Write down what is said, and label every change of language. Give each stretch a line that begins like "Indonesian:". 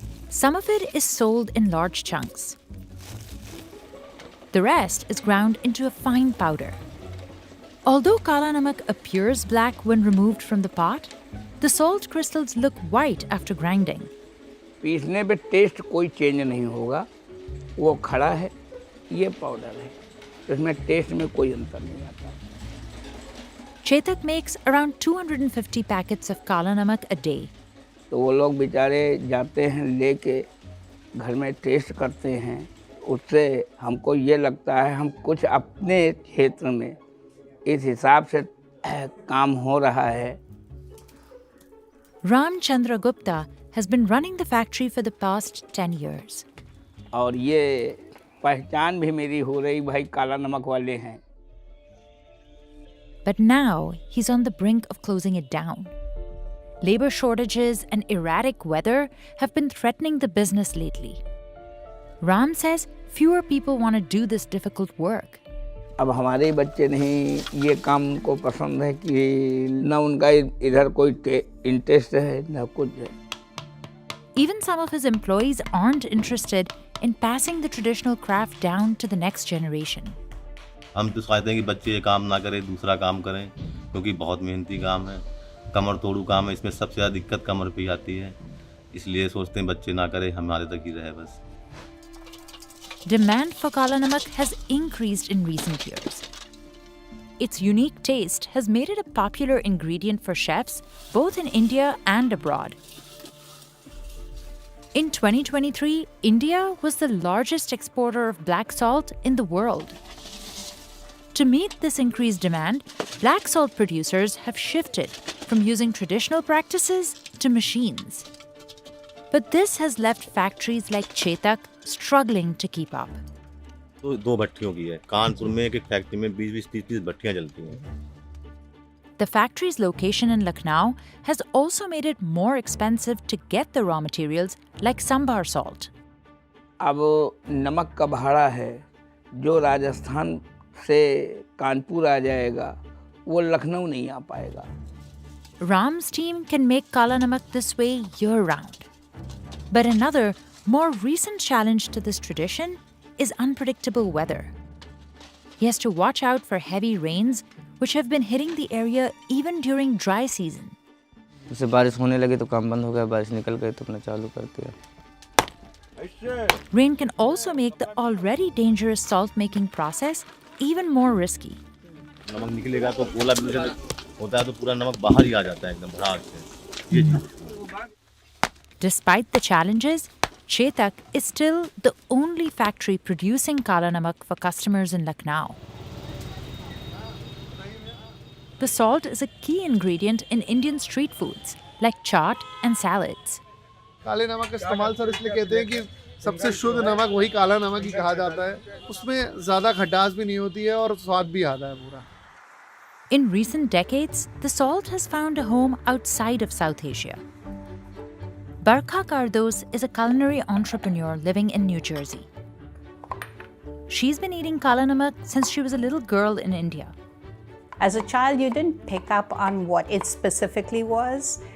English: Some of it is sold in large chunks. The rest is ground into a fine powder. Although Kala Namak appears black when removed from the pot, the salt crystals look white after grinding.
Hindi: पीसने पे test कोई change नहीं होगा, वो खड़ा है, ये powder है, इसमें टेस्ट में कोई अंतर नहीं आता।
English: Chetak makes around 250 packets of Kala Namak a day.
Hindi: तो वो लोग बेचारे जाते हैं लेके घर में टेस्ट करते हैं, उससे हमको ये लगता है हम कुछ अपने क्षेत्र में इस हिसाब से काम हो रहा है।
English: Ram Chandra Gupta has been running the factory for the past 10 years.
Hindi: और ये पहचान भी मेरी हो रही, भाई काला नमक वाले हैं।
English: But now he's on the brink of closing it down. Labor shortages and erratic weather have been threatening the business lately. Ram says fewer people want to do this difficult work.
Hindi: अब हमारे बच्चे नहीं ये काम को पसंद है कि ना उनका इधर कोई इंटरेस्ट है ना कुछ है।
English: Even some of his employees aren't interested in passing the traditional craft down to the next generation.
Hindi: हम तो चाहते हैं कि बच्चे ये काम ना करें, दूसरा काम करें, क्योंकि बहुत मेहनती काम है, कमर तोड़ू काम है, इसमें सबसे ज़्यादा दिक्कत कमर पे आती है, इसलिए सोचते हैं बच्चे ना करें, हमारे तक ही रहे बस।
English: Demand for Kala Namak has increased in recent years. Its unique taste has made it a popular ingredient for chefs both in India and abroad. In 2023, India was the largest exporter of black salt in the world. To meet this increased demand, black salt producers have shifted from using traditional practices to machines. But this has left factories like Chetak struggling to keep up.
Hindi: तो 2 भट्टियों की है, कानपुर में एक factory में 20-20, 30-30 भट्टियाँ जलती हैं,
English: The factory's location in Lucknow has also made it more expensive to get the raw materials like sambar salt.
Hindi: अब नमक का भाड़ा है जो राजस्थान से कानपुर आ जाएगा वो लखनऊ नहीं आ पाएगा.
English: Ram's team can make Kala Namak this way year-round. But another, more recent challenge to this tradition is unpredictable weather. He has to watch out for heavy rains, which have been hitting the area even during dry season.
Hindi: जैसे बारिश होने लगी तो काम बंद हो गया, बारिश निकल गई तो अपना चालू कर दिया.
English: Rain can also make the already dangerous salt-making process even more risky.
Hindi: नमक निकलेगा तो गोला भी होता है तो पूरा नमक बाहर ही आ जाता है एकदम भड़ाक से. ये चीज़.
English: Despite the challenges, Chetak is still the only factory producing Kala Namak for customers in Lucknow. The salt is a key ingredient in Indian street foods like chaat and salads.
Hindi: काले नमक का इस्तेमाल सर इसलिए कहते हैं कि सबसे शुद्ध नमक वही काला नमक ही कहा जाता है. उसमें ज़्यादा खटास भी नहीं होती है और स्वाद भी आता है पूरा.
English: In recent decades, the salt has found a home outside of South Asia. Barkha Kardos is a culinary entrepreneur living in New Jersey. She's been eating Kala Namak since she was a little girl in India. As a child, you didn't pick up on what it specifically was.